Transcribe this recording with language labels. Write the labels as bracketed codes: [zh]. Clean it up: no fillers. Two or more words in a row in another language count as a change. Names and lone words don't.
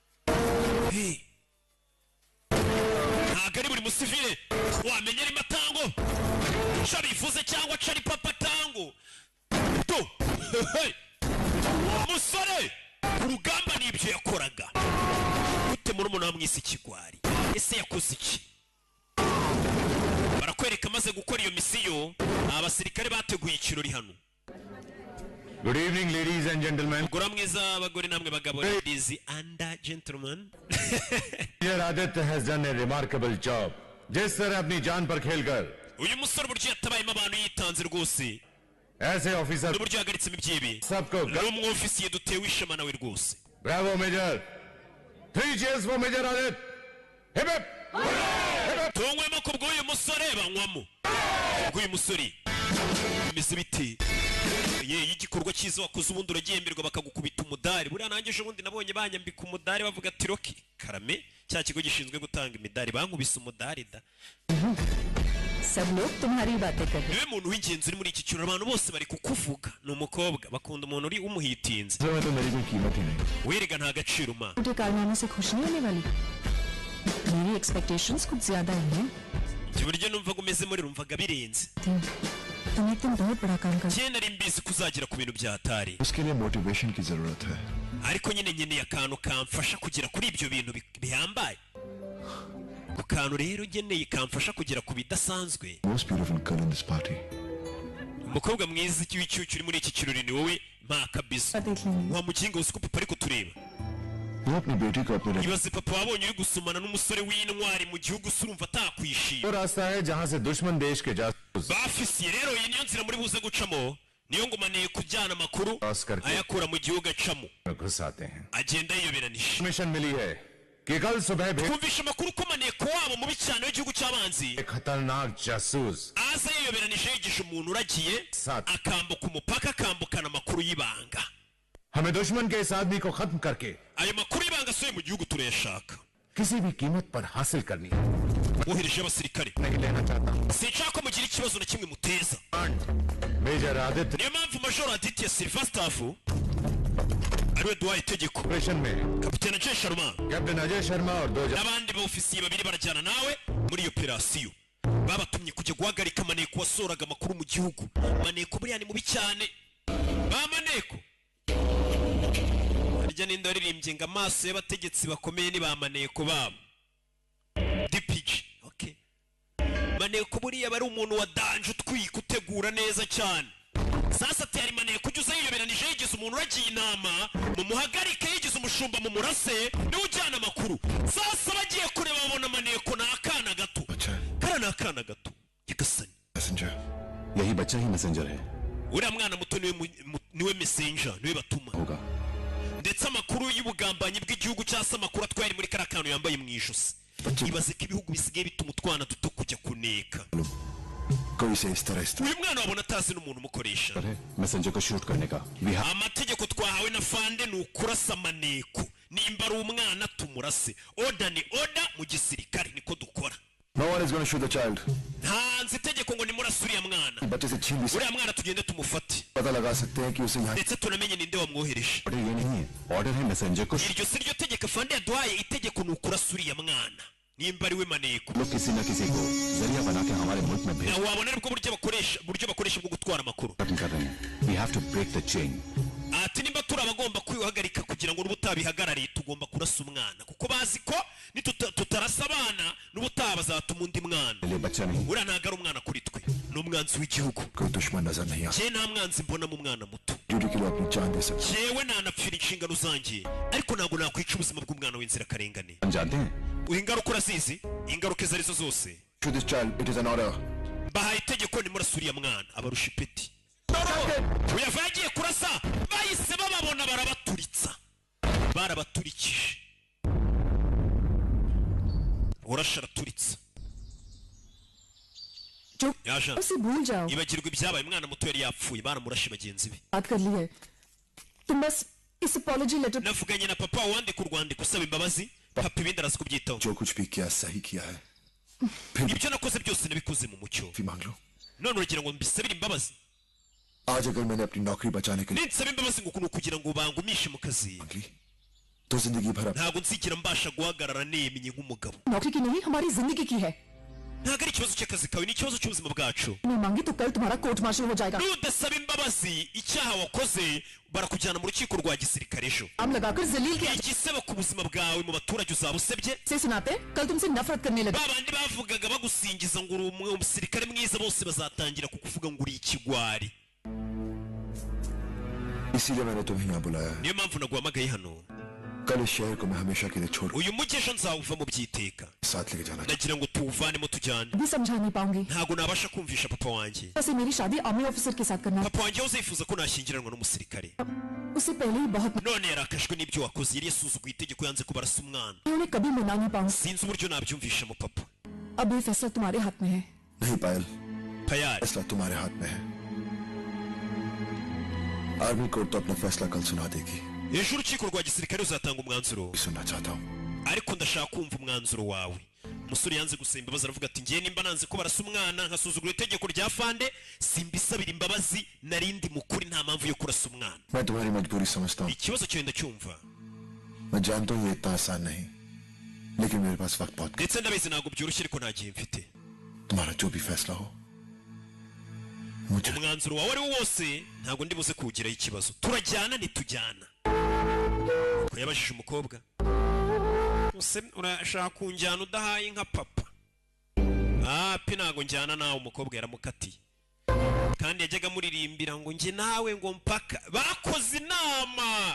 [rw] ntabwo ari buri musivile wamenya rimatango cari bivuze cyangwa cari papa tango musore ku rugamba n'ibyo yakoraga gute murumuna wamwise ikigwari ese yakoze iki barakwereka amaze gukora iyo misiyo abasirikare bateguye ikirori hano [en] Good evening, ladies and gentlemen. [rw] gura mwiza abagore namwe bagabo [en] ladies and gentlemen Major Aditya has done a remarkable job. [hi] जिस तरह अपनी जान पर खेलकर [rw] uyu musore buryo yatabayemo abantu yitanze rwose [hi] ऐसे ऑफिसर [rw] n'uburyo yahagaritsemo ibyibi [hi] सबको [rw] n'umwofisiye dutewe ishema nawe rwose. [en] Bravo Major 3 cheers for Major Adit hip hip [rw] tunywemo ku bw'uyu musore banywamo bw'uyu musore bimeze biti ye igikorwa cyiza wakoze ubundi uragihemberwa bakagukubita umudari. Buriya nanjye ejo bundi nabonye banyambika umudari bavuga ati Rocky Karame cya kigo gishinzwe gutanga imidari bankubise umudari da. [hi] सब लोग तुम्हारी बातें कर रहे [rw] niwe muntu w'ingenzi uri muri iki cyuro abantu bose bari kukuvuga. Ni umukobwa bakunda umuntu uri umuhitinze. [hi] तो मेरी कोई कीमत ही नहीं [rw] werega nta gaciro ma [hi] मुझे कारनामे से खुश नहीं होने वाली मेरी एक्सपेक्टेशंस कुछ ज्यादा ही हैं [rw] iburyo numvaga umeze muri rumvaga birenze. [hi] तुम एक दिन बहुत बड़ा काम कर [rw] njye nari mbizi kuzagera ku bintu bya hatari [hi] उसके लिए मोटिवेशन की जरूरत है [rw] ariko nyine nkeneye akantu kamfasha kugera kuri ibyo bintu bihambaye. ku kantu rero ngeneye kamfasha kugera ku bidasanzwe. [en] most beautiful girl in this party [rw] umukobwa mwiza w'icyucyuri uri muri iki kirori ni wowe mpa kabisa. [hi] देख लेंगे [rw] wa mukingo uzi ko papa ari kutureba. [hi] वो अपनी बेटी को अपने [rw] ibaze papa wabonye uri gusomana n'umusore w'intwari mu gihugu se urumva atakwishima. [hi] वो रास्ता है जहाँ से दुश्मन देश के जासूस [rw] bafisiye rero iyi niyo nzira muri buze gucamo niyo ngumaneye kujyana amakuru [hi] Oscar के- [rw] ayakura mu gihugu acamo [hi] में घुस आते हैं [rw] agenda yiyoberanije. [hi] मिशन मिली है कि कल सुबह भेड़ [rw] twumvisha amakuru ko maneko wabo mubi cyane w'igihugu cy'abanzi [hi] एक खतरनाक जासूस [rw] aza yiyoberanije yigisha umuntu uragiye Sat. akambuka umupaka akambukana amakuru y'ibanga. [hi] हमें दुश्मन के इस आदमी को खत्म करके [rw] ayo makuru y'ibanga asohoye mu gihugu turayashaka. [hi] किसी भी कीमत पर हासिल करनी है [rw] wohereje abasirikare [hi] नहीं लेना चाहता [rw] sinshaka ko mugira ikibazo na kimwe muteza. [hi] मेजर आदित्य [rw] niyo mpamvu majoro aditya silva staff ariwe duhaye itegeko [hi] ऑपरेशन में [rw] kapitene Jay Sharma [hi] कैप्टन अजय शर्मा और 2 [rw] n'abandi bofisiye babiri barajyana nawe muri iyo operasiyo. babatumye kujya guhagarika maneko wasohoraga amakuru mu gihugu. maneko buriya ni mubi cyane. ba maneko harya ninde waririmbye ngo amaso y'abategetsi bakomeye ni ba maneko babo dipiji. okay maneko buriya aba ari umuntu wa danje utwika utegura neza cyane. [sw] sasa tayari [rw] maneko ujya uza yiyoberanije yigize umuntu uragiye inama mumuhagarike yigize umushumba mu murase niwe ujyana amakuru. sasa bagiye kureba babona maneko ni akana gato. kara ni akana gato nyagasani. [hi] मैसेंजर यही बच्चा ही मैसेंजर है [rw] uriya mwana muto niwe messenger niwe batuma. [hi] होगा [rw] ndetse amakuru y'ubugambanyi bw'igihugu cyangwa se amakuru atwaye muri kariya kantu yambaye mu ijosi. ibaze ko ibihugu bisigaye bituma utwana duto kujya kuneka. [hi] कोई से इस तरह [rw] uyu mwana wabona atazi n'umuntu umukoresha. [hi] मैसेंजर को शूट करने का [rw] amategeko twahawe na fande ni ukurasa maneko. nimba ari umwana tumurase. oda ni oda mu gisirikare niko dukora. [en] No one is going to shoot the child. [rw] ntanze itegeko ngo nimurase uriya mwana. [hi] बच्चे से छीन भी [rw] uriya mwana tugende tumufate [hi] पता लगा सकते हैं कि उसे यहाँ [rw] ndetse tunamenye ninde wamwohereje. [hi] ऑर्डर ये नहीं है ऑर्डर है मैसेंजर को [rw] iryo si ryo tegeko fande yaduhaye. itegeko ni ukurasa uriya mwana nimba ari we maneko. [hi] लोग किसी न किसी को जरिया बना के हमारे मुल्क में भेज [rw] na wabona aribwo buryo bakoresha bwo gutwara amakuru. [hi] खत्म कर रहे हैं [en] we have to break the chain [rw] ati nimba turi abagomba kwihagarika kugira ngo n'ubutabihagarariye tugomba kurasa umwana kuko bazi ko tutarasa abana n'ubutaha bazatuma undi mwana. [hi] ले बच्चा नहीं [rw] uriya ntabwo ari umwana kuri twe ni umwanzi w'igihugu. [hi] कोई दुश्मन नजर नहीं आता [rw] njye nta mwanzi mbona mu mwana muto. [hi] ड्यूटी के लिए अपनी जान दे सकते [rw] njyewe nanapfira inshingano zanjye ariko ntabwo nakwica ubuzima bw'umwana w'inzirakarengane. [hi] हैं जानते हैं [rw] uha ingaruka urazizi ingaruka izo arizo zose. [en] to this child it is an order [rw] bahaye itegeko nimurasa uriya mwana abarusha ipeti. uyava yagiye kurasa bahise bababona barabaturitsa barabaturikije. urasha araturitsa [hi] जो [rw] yaje [hi] उसे भूल जाओ [rw] ibagirwa ibyabaye. umwana muto yari yapfuye baramurashe bagenzi be. [hi] बात कर ली है तुम बस इस [en] apology letter [rw] navuganye na papa wandika urwandiko usaba imbabazi. papa ibindi arazi kubyitaho. [hi] जो कुछ भी किया सही किया है [rw] ibyo nakoze byose nabikoze mu mucyo. [hi] भी मांग लो [rw] none uragira ngo mbisabire imbabazi. [hi] आज अगर मैंने अपनी नौकरी बचाने के लिए [rw] ninsaba imbabazi ngo ni ukugira ngo bangumishe mu kazi [hi] मांग ली तो जिंदगी भर [rw] ntabwo nzigera mbasha guhagarara nemye nk'umugabo. [hi] नौकरी की नहीं हमारी जिंदगी की है [rw] ntabwo ari ikibazo cy'akazi kawe ni ikibazo cy'ubuzima bwacu. [hi] नहीं मांगी तो कल तुम्हारा [en] court martial [hi] हो जाएगा [rw] nudasaba imbabazi icyaha wakoze barakujyana mu rukiko rwa gisirikare ejo. [hi] आम लगाकर जलील के [rw] igisebo ku buzima bwawe mu baturage uzaba usebye. [hi] से सुनाते कल तुमसे नफरत करने लगे [rw] ba bandi bavugaga bagusingiza ngo uri umusirikare mwiza bose bazatangira kukuvuga ngo uri ikigwari. [hi] इसीलिए मैंने तुम्हें यहाँ बुलाया है [rw] niyo mpamvu naguhamagaye hano [hi] कल इस शहर को मैं हमेशा के लिए छोड़ [rw] uyu mujyi ejo nzawuva mu byiteka [hi] साथ लेके जाना [rw] ndagira ngo tuwuvanemo tujyane [hi] भी समझा नहीं पाऊंगी [rw] ntabwo nabasha kumvisha papa wanjye [hi] वैसे मेरी शादी [en] army officer [hi] के साथ करना है। [rw] papa wanjye uzifuza ko nashyingiranwa n'umusirikare [hi] उससे पहले ही बहुत [rw] none yarakajwe n'ibyo wakoze yari yasuzuguye itegeko yanze ko barasa umwana [hi] उन्हें कभी मना नहीं पाऊंगी। [rw] sinzi uburyo nabyumvisha mu papa [hi] अब ये फैसला तुम्हारे हाथ में है। नहीं पायल payari फैसला तुम्हारे हाथ में है [en] army court [hi] तो अपना फैसला कल सुना देगी [rw] ejo urukiko rwa gisirikare ruzatanga umwanzuro [hi] सुनना चाहता हूँ [rw] ariko ndashaka kumva umwanzuro wawe umusore yanze gusaba imbabazi aravuga ati ngiye nimba nanze ko barasa umwana nkasuzugura itegeko rya fande simbisabira imbabazi narindi mukuri nta mpamvu yo kurasa umwana [hi] मैं तुम्हारी मजबूरी समझता हूँ [rw] ikibazo cyawe ndacyumva [hi] मैं जानता हूँ ये इतना आसान नहीं लेकिन मेरे पास वक्त बहुत [rw] ndetse ndabizi ntabwo byoroshye ariko nta gihe mfite [hi] तुम्हारा जो भी फैसला हो मुझे [rw] umwanzuro wawe ari wo wose ntabwo ndi buze kuwugiraho ikibazo turajyana ntitujyana ko yabajije umukobwa use urashaka kunjyana udahaye nka papa pe ntabwo njyana nawe umukobwa yaramukatiye kandi yajyaga amuririmbira ngo njye nawe ngo mpaka bakoze inama